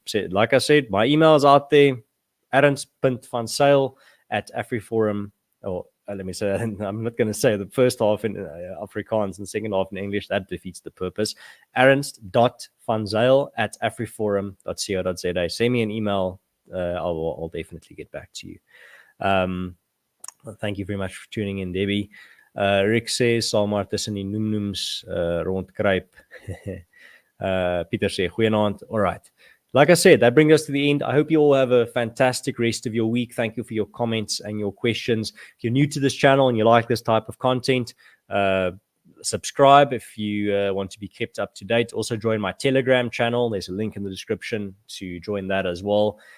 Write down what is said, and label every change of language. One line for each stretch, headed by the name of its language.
English: So, like I said, my email is out there, ernst.vanzyl@AfriForum, or let me say, I'm not going to say the first half in Afrikaans and second half in English. That defeats the purpose. ernst.vanzyl@afriforum.co.za. Send me an email. I'll definitely get back to you. Thank you very much for tuning in, Debbie.
Afrikaans: Rick says, sal maar tussen die noemnoems rondkruip.
English: Peter says, goeienaand. All right. Like I said, that brings us to the end. I hope you all have a fantastic rest of your week. Thank you for your comments and your questions. If you're new to this channel and you like this type of content, subscribe if you want to be kept up to date. Also join my Telegram channel. There's a link in the description to join that as well.